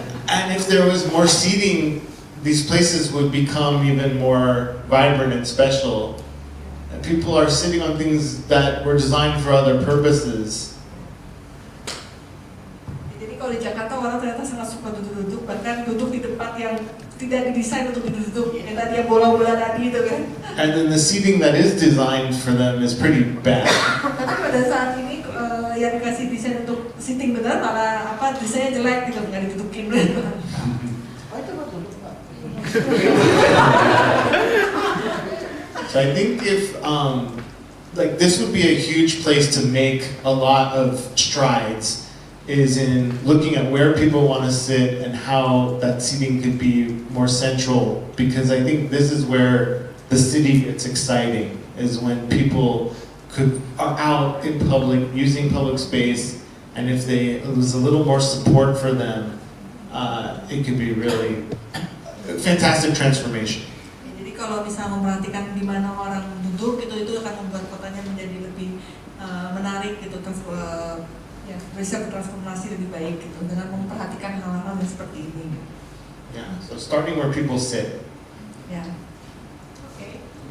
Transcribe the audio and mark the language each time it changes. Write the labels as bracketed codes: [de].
[en] And if there was more seating, these places would become even more vibrant and special. And people are sitting on things that were designed for other purposes. [id] Jadi kalau di Jakarta orang ternyata sangat suka duduk-duduk, bahkan duduk di tempat yang tidak didesain untuk duduk, yang tadi yang bola-bola tadi itu kan. [en] And then the seating that is designed for them is pretty bad. [id] Tapi pada saat ini yang dikasih desain untuk sitting benar malah desainnya jelek gitu, nggak didudukin. Oh itu mah duduk Pak. [en] So I think if like this would be a huge place to make a lot of strides, is in looking at where people want to sit and how that seating could be more central, because I think this is where the city gets exciting, is when people are out in public, using public space, and if there was a little more support for them, it could be really a fantastic transformation. [id] Jadi kalau bisa memperhatikan di mana orang duduk itu akan membuat kotanya menjadi lebih menarik gitu, ya bisa bertransformasi lebih baik gitu dengan memperhatikan hal-hal yang seperti ini. [en] Yeah, so starting where people sit. [id] Ya. Oke.